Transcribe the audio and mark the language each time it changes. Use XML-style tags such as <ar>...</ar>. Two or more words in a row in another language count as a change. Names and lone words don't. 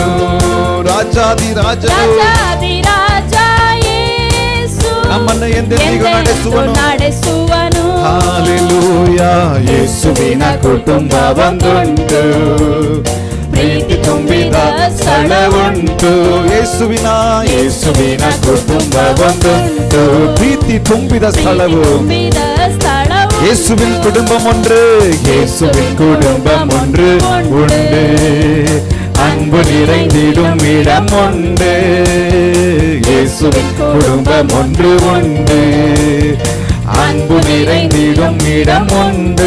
<kn>ರಾಜಾಧಿರಾಜನು ನಮ್ಮನ್ನು ಎಂದೆಂದಿಗೂ ನಡೆಸುವನು. ಹಲ್ಲೆಲೂಯಾ. ಯೇಸುವಿನ ಕುಟುಂಬ ಒಂದುಂಟು, ಪ್ರೀತಿ ತುಂಬಿದ ಸ್ಥಳ ಉಂಟು. ಯೇಸುವಿನ ಕುಟುಂಬ ಒಂದುಂಟು, ಪ್ರೀತಿ ತುಂಬಿದ ಸ್ಥಳವು.</kn> <ta>இயேசுவின் குடும்பம் ஒன்று, இயேசுவின் குடும்பம் ஒன்று உண்டு, அன்பு நிறைந்திடும் இடம் உண்டு. இயேசுவின் குடும்பம் ஒன்று உண்டு, அன்பு நிறைந்திடும் இடம் உண்டு.</ta>